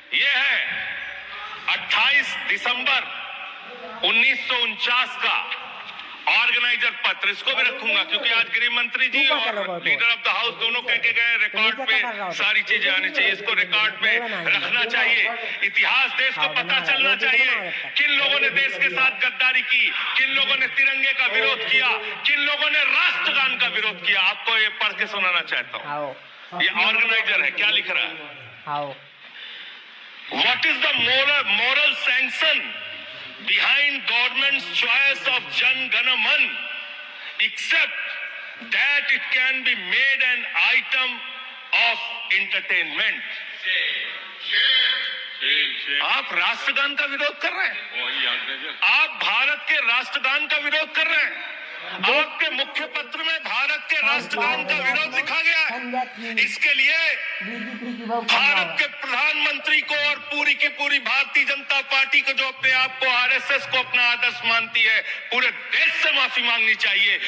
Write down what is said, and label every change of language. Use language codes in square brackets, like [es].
[hi] ये है 28 दिसंबर 1949 का ऑर्गेनाइजर पत्र, इसको भी रखूंगा क्योंकि आज गृह मंत्री जी और लीडर ऑफ द हाउस दोनों कह के गए रिकॉर्ड पे सारी चीजें आनी चाहिए, इसको रिकॉर्ड पे रखना चाहिए। इतिहास देश को पता चलना चाहिए किन लोगों ने देश के साथ गद्दारी की, किन लोगों ने तिरंगे का विरोध किया, किन लोगों ने राष्ट्रगान का विरोध किया। आपको ये पढ़ के सुनाना चाहता हूँ, ये ऑर्गेनाइजर है, क्या लिख रहा है? [en] What is the moral sanction behind government's choice of Jan Gana Man, except that it can be made an item of entertainment. [hi] आप राष्ट्रगान का विरोध कर रहे हैं, आप भारत के राष्ट्रगान का विरोध कर रहे हैं। आपके मुख्य पत्र में भारत के राष्ट्रगान का विरोध लिखा गया है। इसके लिए भारत के प्रधानमंत्री को और पूरी की पूरी भारतीय जनता पार्टी को, जो अपने आप को आरएसएस को अपना आदर्श मानती है, पूरे देश से माफी मांगनी चाहिए।